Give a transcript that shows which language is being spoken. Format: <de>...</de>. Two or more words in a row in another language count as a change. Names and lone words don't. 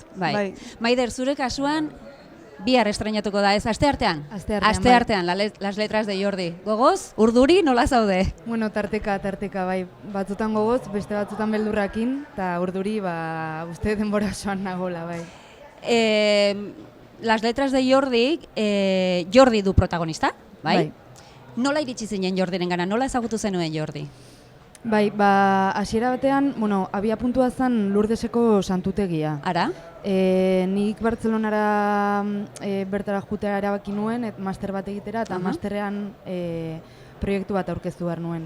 <eu>Bai. Maider, zure kasuan, bihar estreinatuko da, ez? Asteartean? Asteartean, Las Letras de Jordi. Gogoz? Urduri nola zaude? Bueno, tarteka, bai. Batzutan gogoz, beste batzutan beldurrakin, eta urduri, uste denbora osoan nagola, bai. Las Letras de Jordi, Jordi du protagonista, bai? Nola iritsi zinen Jordiren gana? Nola ezagutu zenuen Jordi? Bai, hasiera batean, abia puntua zen Lurdeseko santutegia. Ara? Nik Bartzelonara bertara jutea erabaki nuen, master bat egitera, eta masterrean proiektu bat aurkeztu behar nuen.</eu>